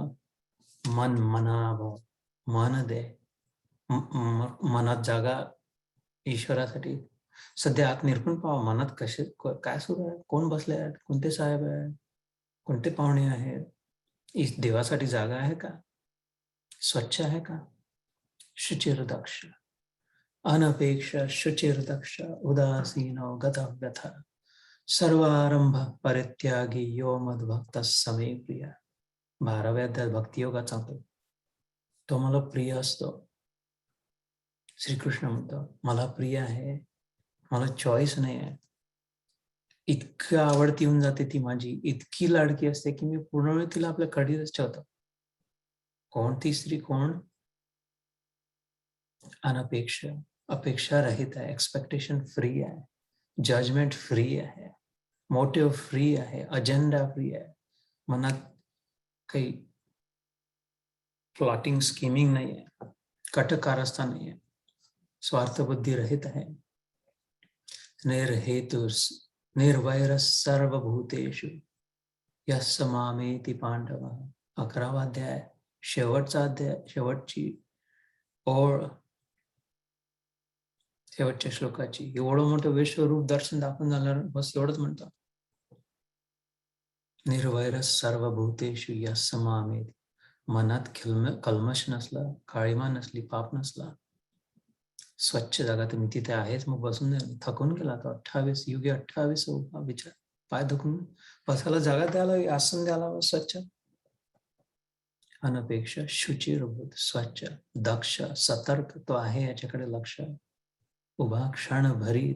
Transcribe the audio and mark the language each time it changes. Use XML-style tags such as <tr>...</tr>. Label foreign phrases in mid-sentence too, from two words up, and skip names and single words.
<mr>मन मना भाव, मन दे. मनात जागा ईश्वरासाठी. सध्या आत निरखून पाहा, मनात कसे काय सुरू आहे, कोण बसले आहेत, कोणते साहेब आहेत, कोणते पाहुणे आहेत, देवासाठी जागा आहे का, स्वच्छ आहे का,</mr> <sa>शुचिर्दक्ष, अनपेक्ष शुचिर्दक्ष, उदासीनो गतव्यथा, सर्वारंभ परित्यागी यो मद्भक्त समे प्रिय.</sa> <mr>12व्या अध्यायात भक्तियोगात सांगतो, तो मला प्रिय असतो. श्रीकृष्ण म्हणतो, मला प्रिय आहे, मला चॉईस नाही आहे. इतकं आवडती होऊन जाते ती माझी, इतकी लाडकी असते की मी पूर्ण वेळ तिला आपल्या कडीतच ठेवतो. कोणती स्त्री कोण? अनपेक्ष, अपेक्षा रहित आहे,</mr> <en>expectation free</en> <mr>आहे,</mr> <en>judgment free</en> <mr>आहे,</mr> <en>motive free</en> <mr>आहे,</mr> <en>agenda free</en> <mr>आहे, मनात काही</mr> <en>plotting scheming</en> <mr>नाही आहे, कटकारस्था नाही आहे, स्वार्थबुद्धी रहित आहे,</mr> <sa>निर्हेतुस निर्वैर सर्वभूतेषु यस्य मामेति पांडव.</sa> <mr>11वा अध्याय, शेवटचा अध्याय, शेवटची ओळ, शेवटच्या श्लोकाची. एवढं मोठं विश्वरूप दर्शन दाखवून झाल्यावर बस एवढंच म्हणतो,</mr> <sa>निर्वैर सर्वभूतेषु यस्य मामेति.</sa> <mr>मनात कल्मश नसला, काळीमा नसली, पाप नसला, स्वच्छ जागा, तर मी तिथे आहेच. मग बसून थकून गेला तो 28 युगे 28 विचार, पाय दुखून बसायला जागा द्यायला, आसन द्यायला स्वच्छ, अनपेक्ष, शुचिरभूत, स्वच्छ, दक्ष, सतर्क, तो आहे याच्याकडे लक्ष, उभा क्षणभरी.</mr>